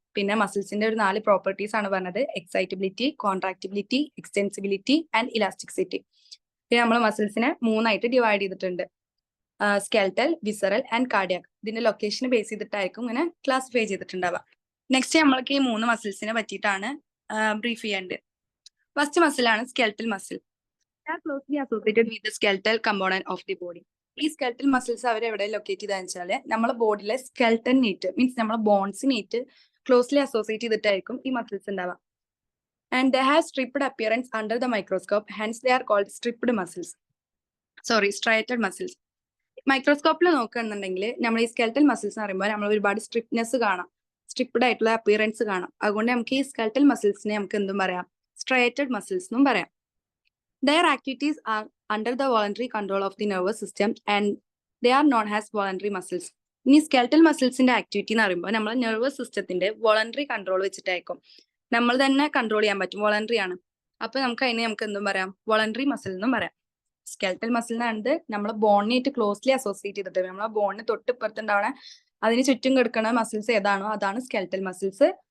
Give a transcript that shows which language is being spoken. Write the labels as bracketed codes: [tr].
[ml] പിന്നെ മസിൽസിന്റെ ഒരു 4 പ്രോപ്പർട്ടീസ് ആണ് പറഞ്ഞത്: എക്സൈറ്റബിലിറ്റി, കോൺട്രാക്ടിബിലിറ്റി, എക്സ്റ്റെൻസിബിലിറ്റി ആൻഡ് ഇലാസ്റ്റിസിറ്റി. പിന്നെ നമ്മൾ മസിൽസിനെ 3 ആയിട്ട് ഡിവൈഡ് ചെയ്തിട്ടുണ്ട്: സ്കെൽറ്റൽ, വിസറൽ ആൻഡ് കാർഡിയക്. ഇതിന്റെ ലൊക്കേഷനെ ബേസ് ചെയ്തിട്ടായിരിക്കും ഇങ്ങനെ ക്ലാസിഫൈ ചെയ്തിട്ടുണ്ടാവുക. നെക്സ്റ്റ് നമ്മൾക്ക് ഈ 3 മസിൽസിനെ പറ്റിയിട്ടാണ് ബ്രീഫ് ചെയ്യേണ്ടത്. First മസിലാണ് skeletal muscle. [en] are closely associated with the skeletal component of the body. [ml] ഈ സ്കെൽറ്റൽ മസിൽസ് അവർ എവിടെ ലൊക്കേറ്റ് ചെയ്താന്ന് വെച്ചാൽ നമ്മളെ ബോഡിയിലെ സ്കെൽറ്റനേറ്റ് മീൻസ് നമ്മളെ ബോൺസിനേറ്റ് ക്ലോസ്ലി അസോസിയേറ്റ് ചെയ്തിട്ടായിരിക്കും ഈ മസിൽസ് ഉണ്ടാവുക. [en] And they have striped appearance under the microscope, hence they are called striped muscles. Striated muscles. [ml] മൈക്രോസ്കോപ്പിൽ നോക്കുകയാണെന്നുണ്ടെങ്കിൽ നമ്മൾ ഈ സ്കെൽറ്റൽ മസിൽസ് എന്ന് പറയുമ്പോൾ നമ്മൾ ഒരുപാട് സ്ട്രിപ്നെസ് കാണാം, സ്ട്രിപ്ഡ് ആയിട്ടുള്ള അപ്പിയറൻസ് കാണാം. അതുകൊണ്ട് നമുക്ക് ഈ സ്കെൽറ്റൽ മസിൽസിനെ നമുക്ക് എന്തും പറയാം, സ്ട്രൈറ്റഡ് മസിൽസ് എന്നും പറയാം. [en] Their activities are under the voluntary control of the nervous system and they are known as voluntary muscles. [ml] ഇനി സ്കെൽറ്റൽ മസിൽസിന്റെ ആക്ടിവിറ്റി എന്ന് പറയുമ്പോൾ നമ്മൾ നെർവസ് സിസ്റ്റത്തിന്റെ വോളണ്ടറി കൺട്രോൾ വെച്ചിട്ടായിരിക്കും. നമ്മൾ തന്നെ കൺട്രോൾ ചെയ്യാൻ പറ്റും, വോളണ്ടറി ആണ്. അപ്പൊ നമുക്ക് എന്തും പറയാം, വോളണ്ടറി മസിൽ എന്നും പറയാം. സ്കെൽറ്റൽ മസിലിനാണ് നമ്മളെ ബോണിനായിട്ട് ക്ലോസ്ലി അസോസിയേറ്റ് ചെയ്തിട്ട് നമ്മളെ ബോണിന് തൊട്ടിപ്പുറത്തുണ്ടാവണ അതിന് ചുറ്റും കിടക്കുന്ന മസിൽസ് ഏതാണോ അതാണ് സ്കെൽറ്റൽ മസിൽസ്.